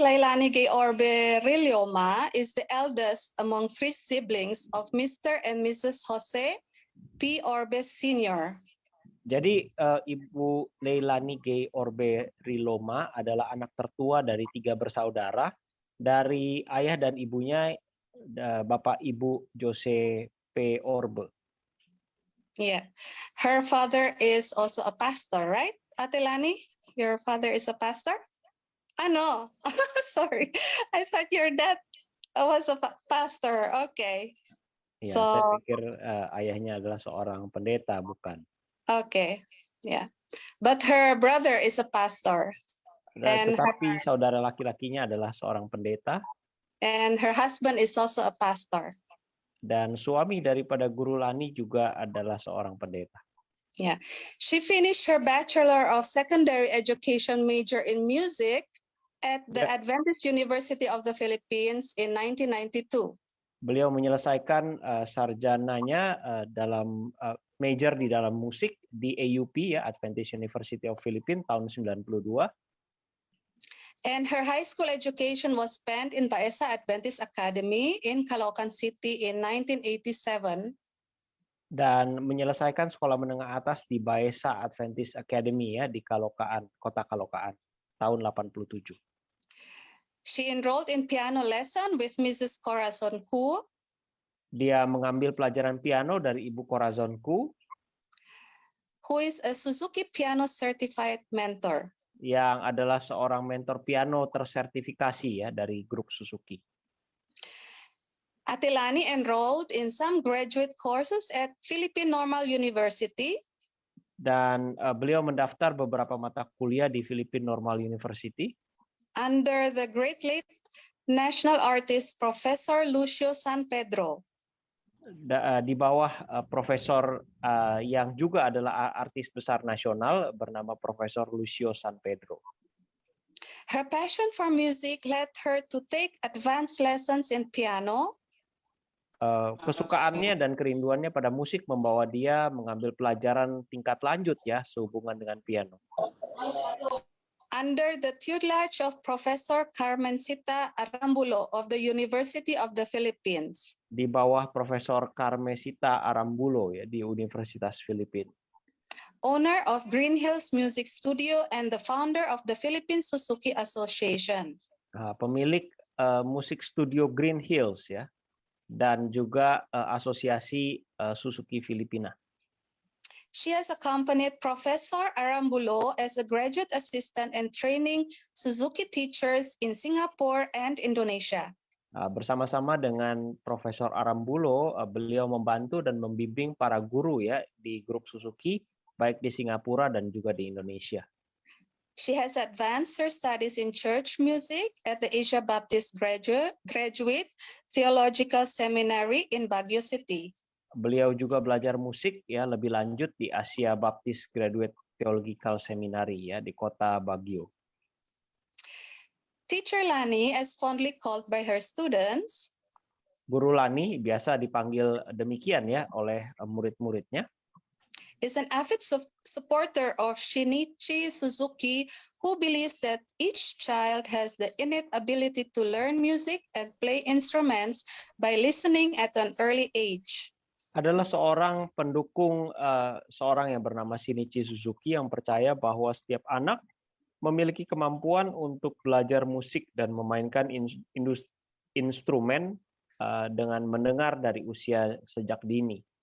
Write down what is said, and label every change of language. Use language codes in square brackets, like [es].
[en] Lailani Georbe Rilioma is the eldest among 3 siblings of Mr. and Mrs. Jose P. Orbe Sr. [id] jadi Ibu Leilani Gay Orbe Riloma adalah anak tertua dari 3 bersaudara dari ayah dan ibunya Bapak Ibu Jose P. Orbe. [en] Yeah, her father is also a pastor, right? Atilani, your father is a pastor? No, sorry. I thought your dad was a pastor. Okay. [id] Ya, [en] So, [id] saya pikir ayahnya adalah seorang pendeta, bukan. [en] okay, yeah. But her brother is a pastor. And [id] Tetapi saudara laki-lakinya adalah seorang pendeta. [en] And her husband is also a pastor. [id] Dan suami daripada Guru Lani juga adalah seorang pendeta. [en] Yeah, she finished her Bachelor of Secondary Education major in music at the Adventist University of the Philippines in 1992. [id] Beliau menyelesaikan sarjananya dalam major di dalam musik di AUP ya, Adventist University of Philippines tahun 92. [en] And her high school education was spent in Baesa Adventist Academy in Caloocan City in 1987. [id] Dan menyelesaikan sekolah menengah atas di Baesa Adventist Academy ya di Caloocan, Kota Caloocan tahun 87. [en] She enrolled in piano lesson with Mrs. Corazon Ku. [id] Dia mengambil pelajaran piano dari Ibu Corazon Ku, [en] who is a Suzuki Piano Certified Mentor. [id] Yang adalah seorang mentor piano tersertifikasi ya dari grup Suzuki. [en] Atilani enrolled in some graduate courses at Philippine Normal University. [id] Dan beliau mendaftar beberapa mata kuliah di Philippine Normal University. [en] Under the great late national artist Professor Lucio San Pedro. [id] Di bawah profesor yang juga adalah artis besar nasional bernama Profesor Lucio San Pedro. [en] Her passion for music led her to take advanced lessons in piano. [id] Kesukaannya dan kerinduannya pada musik membawa dia mengambil pelajaran tingkat lanjut ya sehubungan dengan piano. [en] Under the tutelage of Professor Carmencita Arambulo of the University of the Philippines. [id] Di bawah Profesor Carmencita Arambulo ya di Universitas Filipina. [en] Owner of Green Hills Music Studio and the founder of the Philippine Suzuki Association. [id] Pemilik musik studio Green Hills ya dan juga asosiasi Suzuki Filipina. [en] She has accompanied Professor Arambulo as a graduate assistant and training Suzuki teachers in Singapore and Indonesia. [id] Bersama-sama dengan Profesor Arambulo, beliau membantu dan membimbing para guru ya di grup Suzuki, baik di Singapura dan juga di Indonesia. [en] She has advanced her studies in church music at the Asia Baptist Graduate Theological Seminary in Baguio City. [id] Beliau juga belajar musik ya lebih lanjut di Asia Baptist Graduate Theological Seminary ya di kota Baguio. [en] Teacher Lani, as fondly called by her students, [id] Guru Lani biasa dipanggil demikian ya oleh murid-muridnya, [en] is an avid supporter of Shinichi Suzuki, who believes that each child has the innate ability to learn music and play instruments by listening at an early age. [id] Adalah seorang pendukung seorang yang bernama Shinichi Suzuki yang percaya bahwa setiap anak memiliki kemampuan untuk belajar musik dan memainkan instrumen dengan mendengar dari usia sejak dini.